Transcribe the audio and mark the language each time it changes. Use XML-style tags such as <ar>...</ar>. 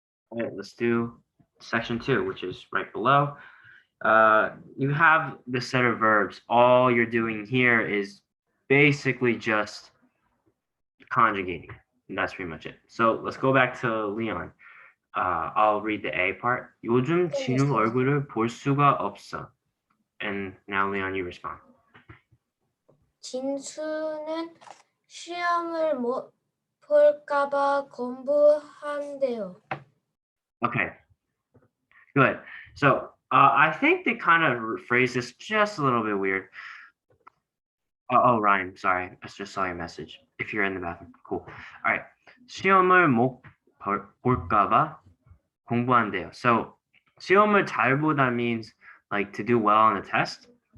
<en>All right, let's do section 2, which is right below. You have the set of verbs. All you're doing here is basically just conjugating. And that's pretty much it. So let's go back to Leon. I'll read the A part.</en> <ko>요즘 진우 얼굴을 볼 수가 없어.</ko> <en>And now Leon, you respond.</en> <ko>진수는 시험을 못 볼까봐 공부한대요.</ko> <en>Okay, good. So I think they kind of phrase this just a little bit weird. Oh, Ryan, sorry. I just saw your message. If you're in the bathroom, cool. All right.</en> <ko>시험을 못 볼까봐 공부한대요.</ko> <en>So</en> <ko>시험을 잘 보다</ko> <en>means like to do well on the test.</en>